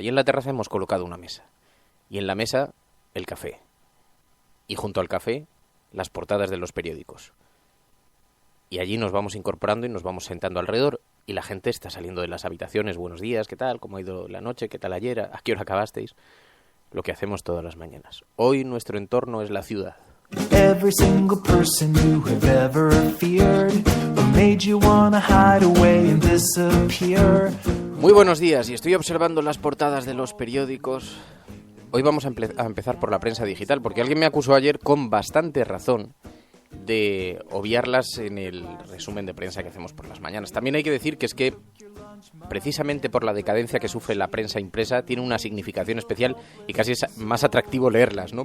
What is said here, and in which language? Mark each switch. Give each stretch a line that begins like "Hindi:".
Spanish: Y en la terraza hemos colocado una mesa. Y en la mesa, el café. Y junto al café, las portadas de los periódicos. y allí nos vamos incorporando y nos vamos sentando alrededor y la gente está saliendo de las habitaciones. Buenos días, ¿qué tal? ¿Cómo ha ido la noche? ¿Qué tal ayer? ¿A qué hora acabasteis? Lo que hacemos todas las mañanas. Hoy nuestro entorno es la ciudad.
English: Every single person you have ever feared made you wanna hide away and disappear.
Spanish: Muy buenos días, y estoy observando las portadas de los periódicos. Hoy vamos a empezar por la prensa digital, porque alguien me acusó ayer con bastante razón de obviarlas en el resumen de prensa que hacemos por las mañanas. También hay que decir que es que, precisamente por la decadencia que sufre la prensa impresa, tiene una significación especial y casi es más atractivo leerlas, ¿no?